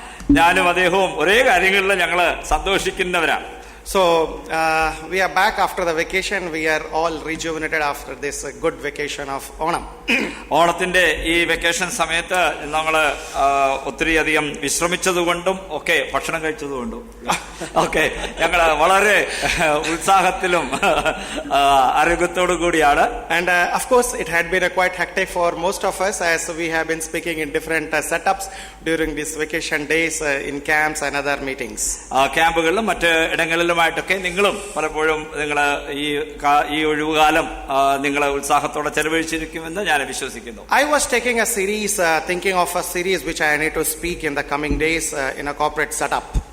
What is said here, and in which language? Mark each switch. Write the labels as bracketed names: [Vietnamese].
[Malayalam] ഞാനും അദ്ദേഹവും ഒരേ കാര്യങ്ങളിൽ ഞങ്ങള് സന്തോഷിക്കുന്നവരാണ്. [English] So we are back after the vacation. We are all rejuvenated after this good vacation of Onam. [Malayalam] ഓണത്തിന്റെ ഈ വെക്കേഷൻ സമയത്ത് നമ്മള് ഒത്തിരിയധികം വിശ്രമിച്ചതുകൊണ്ടും ഒക്കെ ഭക്ഷണം കഴിച്ചതുകൊണ്ടും ഒക്കെ ഞങ്ങള് വളരെ ഉത്സാഹത്തിലും ആരോഗ്യത്തോടു കൂടിയാണ്. [English] And of course it had been quite hectic for most of us as we have been speaking in different setups during these vacation days in camps and other meetings. [Malayalam] ക്യാമ്പുകളിലും മറ്റ് ഇടങ്ങളിലും ായിട്ടൊക്കെ നിങ്ങളും പലപ്പോഴും നിങ്ങൾ ഈ ഒഴിവുകാലം നിങ്ങൾ ഉത്സാഹത്തോടെ ചെലവഴിച്ചിരിക്കുമെന്ന് ഞാൻ വിശ്വസിക്കുന്നു. [English] I was taking a series, thinking of a series which I need to speak in the coming days in a corporate setup.